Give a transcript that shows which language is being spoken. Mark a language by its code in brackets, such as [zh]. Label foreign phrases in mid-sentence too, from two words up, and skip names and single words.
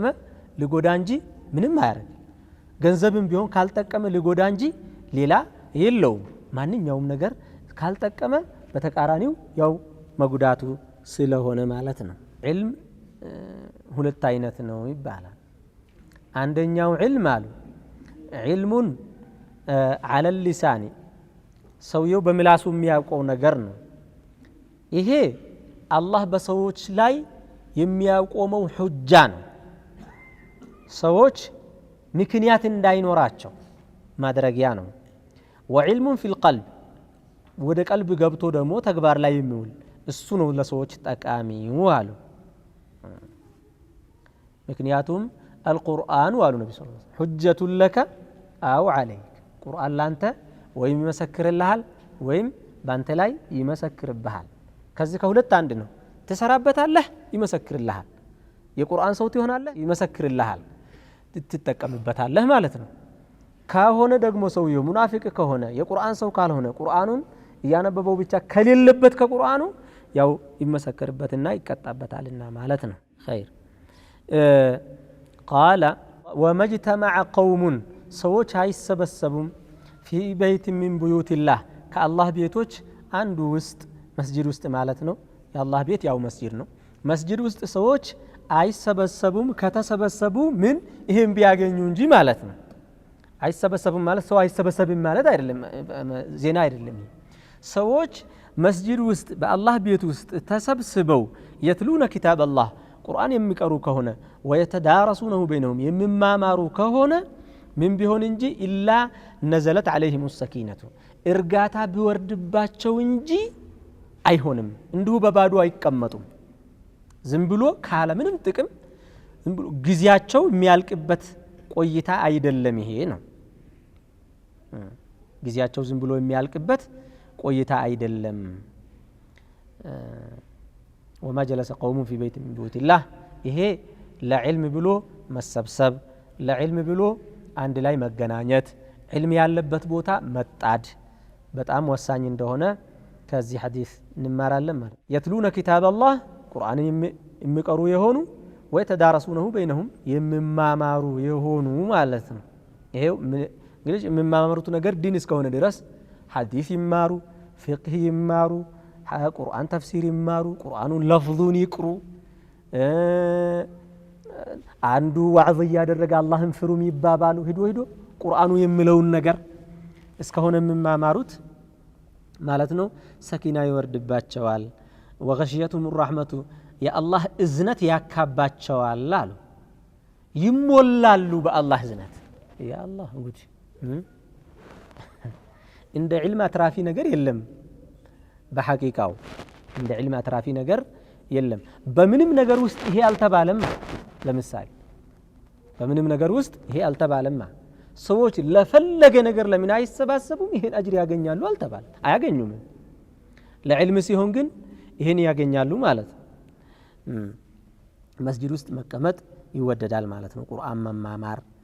[am] ልጎዳ እንጂ ምንም አያረግ ገንዘብም ቢሆን ካልጠቀመ ልጎዳ እንጂ ሌላ የለውም ማንኛውም ነገር ካልጠቀመ በተቃራኒው ያው መጉዳቱ ስለሆነ ማለት ነው ዒልም ሁለት አይነት ነው ይባላል አንደኛው ዒልም አሉ [ar] علم على اللسان [am] ሰውየው በምላሱ የሚያውቀው ነገር ነው ይሄ አላህ በሰዎች ላይ የሚያቆመው ሁጃ ነው ሰዎች ምክንያት እንዳይኖራቸው ማድረጊያ ነው [ar] وعلم في القلب [am] ወደ ቀልብ ገብቶ ደግሞ ተግባር ላይ የሚውል እሱ ነው ለሰዎች ጠቃሚው አሉ ምክንያቱም القرآن አሉ ነብዩ [ar] صلى الله عليه وسلم حجة لك أو عليك [am] ቁርአን ላንተ ወይም ይመሰክርልሃል ወይም ባንተ ላይ ይመሰክርብሃል ከዚህ ከሁለት አንድ ነው ተሰራበታለህ ይመሰክርልሃል የቁርአን ሰውት ይሆናል ይመሰክርልሃል ትተጠቀምበታለህ ማለት ነው ካሆነ ደግሞ ሰውየው ሙናፊቅ ከሆነ የቁርአን ሰው ካልሆነ ቁርአኑን ያነበበው ብቻ ከሌለበት ከቁርአኑ ያው ይመሰክርበትና ይቀጣበታልና ማለት ነው خير [ar] قال وما اجتمع قوم [am] ሰዎች አይሰበሰቡም [ar] في بيت من بيوت الله [am] ከአላህ ቤቶች አንዱ ውስጥ መስጂድ ውስጥ ማለት ነው የአላህ ቤት ያው መስጂድ ነው መስጂድ ውስጥ ሰዎች አይሰበሰቡም ከተሰበሰቡ ምን ይሄን ቢያገኙ እንጂ ማለት ነው አይሰበሰቡም ማለት ሰው አይሰበሰብም ማለት አይደለም ዜና አይደለም ሰዎች መስጂድ ውስጥ በአላህ ቤት ውስጥ ተሰብስበው [ar] يتلون كتاب الله [am] ቁርአን የሚቀሩ ከሆነ [ar] ويتدارسونه بينهم [am] የሚማማሩ ከሆነ ምን ቢሆን እንጂ [ar] إلا نزلت عليهم السكينة [am] እርጋታ ቢወርድባቸው እንጂ አይሆንም እንዲሁ በባዶ አይቀመጡም ዝም ብሎ ካለ ምንም ጥቅም ዝም ብሎ ግዚያቸው የሚያልቅበት ቆይታ አይደለም ይሄ ነው ግዚያቸው ዝም ብሎ የሚያልቅበት ቆይታ አይደለም [ar] وما جلس قوم في بيت من بيوت الله [am] ይሄ ለዕልም ብሎ መሰብሰብ ለዕልም ብሎ አንድ ላይ መገናኘት ዕልም ያለበት ቦታ መጣድ በጣም ወሳኝ እንደሆነ ከዚህ ሐዲስ እንማራለን ማለት [ar] يتلون كتاب الله [am] ቁርአንን የሚቀሩ የሆኑ [ar] ويتدارسونه بينهم [am] የሚማማሩ የሆኑ ማለት ነው ይሄው እንግዲህ የሚማማሩት ነገር ዲን እስከሆነ ድረስ ሐዲስ ይማሩ ፍቅህ ይማሩ ቁርአን ተፍሲር ይማሩ ቁርአኑን ለፍዙን ይቅሩ አንዱ ዋዕዝ ያደረገ አላህን ፍሩም ይባባሉ ሄዶ ቁርአኑ የሚለውን ነገር እስከሆነ የሚማማሩት ማለት ነው ሰኪና ይወርድባቸዋል [ar] وغشيتهم الرحمة يا الله [am] እዝነት ያካባቸዋል አሉ ይሞላሉ በአላህ እዝነት [ar] يا الله [am] እንግዲህ እንደ ዒልም አትራፊ ነገር የለም በሐቂቃው እንደ ዒልም አትራፊ ነገር የለም በምንም ነገር ውስጥ ይሄ አልተባለም ለምሳሌ በምንም ነገር ውስጥ ይሄ አልተባለም ሰዎች ለፈለገ ነገር ለምን አይሰባሰቡም ይሄን አጅር ያገኛሉ አልተባለ አያገኙም ለዕልም ሲሆን ግን ይሄን ያገኛሉ ማለት መስጂድ ውስጥ መቀመጥ ይወደዳል ማለት ነው ቁርአን መማማር